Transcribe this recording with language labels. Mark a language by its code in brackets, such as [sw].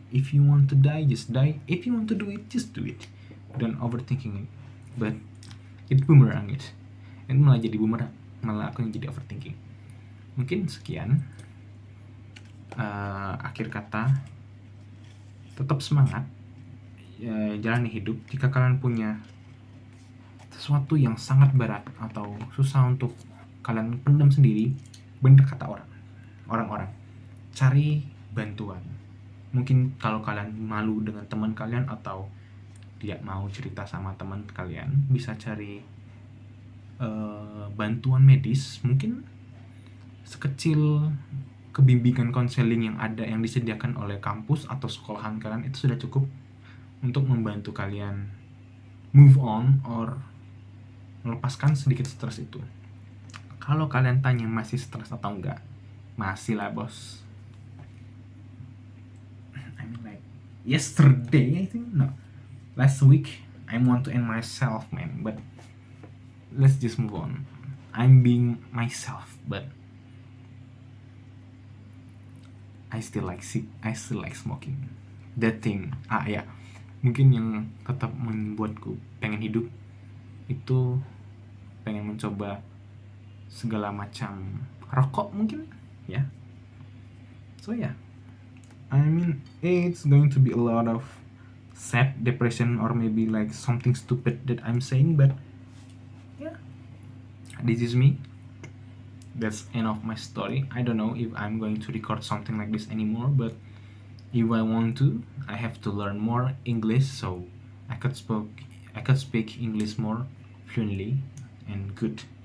[en] If you want to die, just die. If you want to do it, just do it. Don't overthinking it. But it boomerang it. [id] Itu malah jadi boomerang. Malah aku yang jadi overthinking. Mungkin sekian. Akhir kata, tetap semangat. Jalani hidup. Jika kalian punya sesuatu yang sangat berat atau susah untuk kalian pendam sendiri, bener kata orang-orang, cari bantuan. Mungkin kalau kalian malu dengan teman kalian atau tidak mau cerita sama teman kalian, bisa cari bantuan medis. Mungkin sekecil kebimbingan konseling yang disediakan oleh kampus atau sekolahan kalian itu sudah cukup untuk membantu kalian move on or melepaskan sedikit stres itu. Kalau kalian tanya masih stres atau enggak, masih lah bos. [en] I mean like yesterday I think, no, last week I want to end myself, man, but let's just move on. I'm being myself, but I still like smoking. That thing, [id] ya, mungkin yang tetap membuatku pengen hidup itu pengen mencoba segala macam rokok mungkin, ya. [en] So yeah, I mean it's going to be a lot of sad depression or maybe like something stupid that I'm saying, but yeah, this is me. That's end of my story. I don't know if I'm going to record something like this anymore, but if I want to, I have to learn more English so I could speak English more fluently and good.